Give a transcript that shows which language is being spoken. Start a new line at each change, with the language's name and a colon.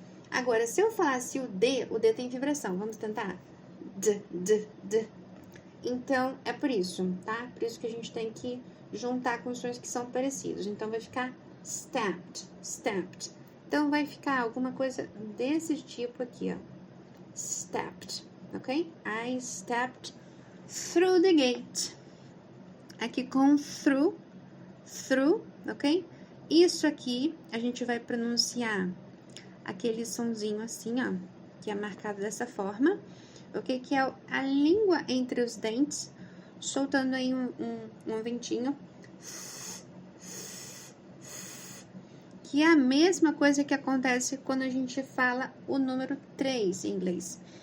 Portuguese: Agora, se eu falasse o D tem vibração. Vamos tentar? D. Então, é por isso, tá? Por isso que a gente tem que juntar com sons que são parecidos. Então, vai ficar stepped. Então, vai ficar alguma coisa desse tipo aqui, ó.
English: Stepped, ok? I stepped through the gate.
Portuguese: Aqui com through, ok? Isso aqui a gente vai pronunciar aquele sonzinho assim, ó, que é marcado dessa forma, ok? Que é a língua entre os dentes, soltando aí um ventinho, que é a mesma coisa que acontece quando a gente fala o número 3 em inglês.